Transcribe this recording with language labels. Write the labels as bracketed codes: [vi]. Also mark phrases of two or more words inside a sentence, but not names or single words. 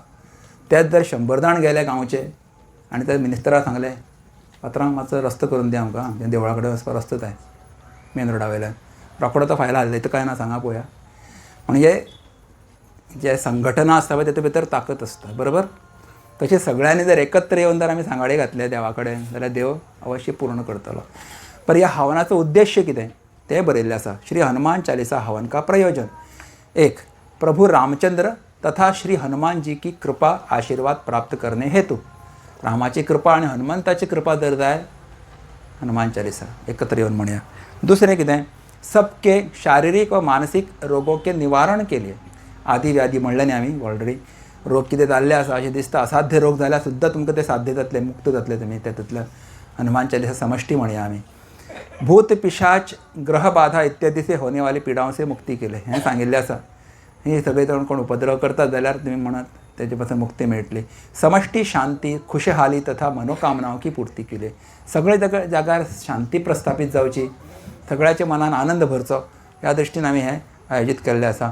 [kok] तेच जर 100 जाण गेले गांवचे आनी ते मिनिस्टराक सांगले पात्रांव मातसो रस्तो करून दिया आमकां, देवळा कडेन वचपाक रस्तो जाय मेन रोडा वयल्यान, रोखडो तो फायला हाडले तर काय ना सांगा पळोवया. म्हणजे जे संघटना आसता पळय तेतूंत भितर ताकद आसता. बरोबर. तशें सगळ्यांनी जर एकत्र येवन जर आमी सांगाडे घातले देवा कडेन जाल्यार देव अवश्य पूर्ण करतलो. पर ह्या हवनाचो उद्देश्य कितें तें बरयल्लें आसा. [hi] श्री हनुमान चालीसा हवन का प्रयोजन. 1. प्रभु रामचंद्र तथा श्री हनुमान जी की कृपा आशीर्वाद प्राप्त करने हेतु. [kok] रामाची कृपा आणि हनुमंताची कृपा जर जाय हनुमान चालीसा एकत्र येवन म्हणया. दुसरें कितें [hi] सबके शारीरिक व मानसिक रोगों के निवारण के लिए. [kok] आदी व्याधी म्हणलें न्ही आमी ऑलरेडी. रोग कितें जाल्ले आसा अशें दिसता, असाध्य रोग जाल्यार सुद्दां तुमकां ते साध्य जातले, मुक्त जातले तुमी तेतूंतल्यान. हनुमान चालीसा समष्टी म्हणया आमी. [hi] भूत पिशाच ग्रह बाधा इत्यादी से होने वाली पीडाओं से मुक्ती [kok] केले हें सांगिल्लें आसा. ही सगळे जाण कोण उपद्रव करतात जाल्यार तुमी म्हणत तेजे पासून मुक्ती मेळटली. [hi] समष्टी शांती खुशहाली तथा मनोकामनाओं की पूर्ती केली. [kok] सगळे जाग्यार शांती प्रस्थापीत जावची, सगळ्याच्या मनान आनंद भरचो ह्या दृश्टीन आमी हें आयोजीत केल्लें आसा.